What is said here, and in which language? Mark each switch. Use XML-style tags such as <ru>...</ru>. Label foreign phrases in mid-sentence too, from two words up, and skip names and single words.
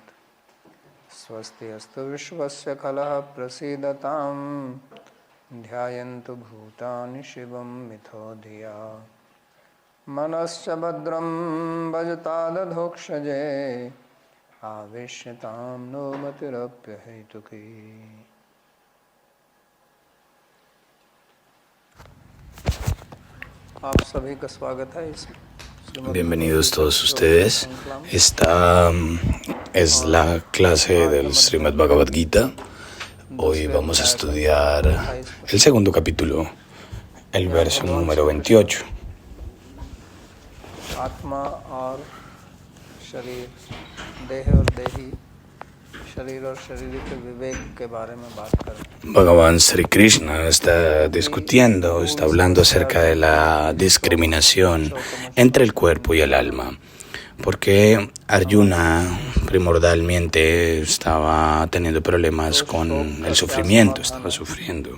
<sa>स्वस्ति अस्तु विश्वस्य खलः प्रसीदतां ध्यायन्तु भूतानि शिवं मिथो धिया। मनश्च भद्रं भजतादधोक्षजे आवेश्यतां नो मतिरप्यहेतुकी।</sa> <hi>आप सभी का स्वागत है इस</hi> <es>Bienvenidos todos ustedes. Esta es la clase del Srimad Bhagavad Gita. Hoy vamos a estudiar el segundo capítulo, el verso número 28.</es> <hi>आत्मा और शरीर, देह और देही, शरीर और शरीर के विवेक के बारे में बात करें।</hi> <es>Bhagavan Sri Krishna está discutiendo, está hablando acerca de la discriminación entre el cuerpo y el alma, porque Arjuna primordialmente estaba teniendo problemas con el sufrimiento, estaba sufriendo.</es>